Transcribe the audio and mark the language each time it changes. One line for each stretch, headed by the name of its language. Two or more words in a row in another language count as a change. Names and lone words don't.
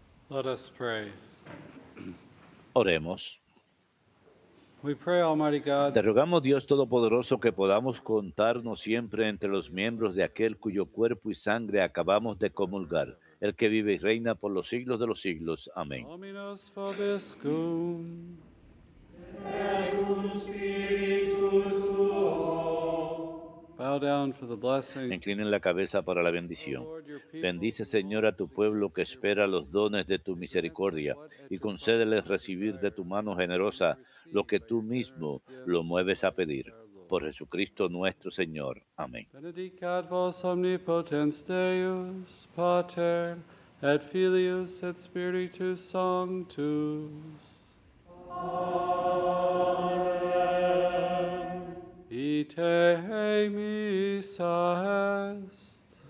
English: Let us pray.
Spanish: Oremos.
English: We pray, Almighty God,
Spanish: Te rogamos, Dios Todopoderoso, que podamos contarnos siempre entre los miembros de aquel cuyo cuerpo y sangre acabamos de comulgar, el que vive y reina por los siglos de los siglos. Amén.
Latin: Dominus vobiscum.
English: Bow down for the blessing.
Spanish: Inclinen la cabeza para la bendición. Bendice, Señor, a tu pueblo que espera los dones de tu misericordia y concédeles recibir de tu mano generosa lo que tú mismo lo mueves a pedir. Por Jesucristo nuestro Señor. Amén.
Latin: Benedicat vos omnipotens Deus, Pater, et Filius, et Spiritus Sanctus. Ite missa est.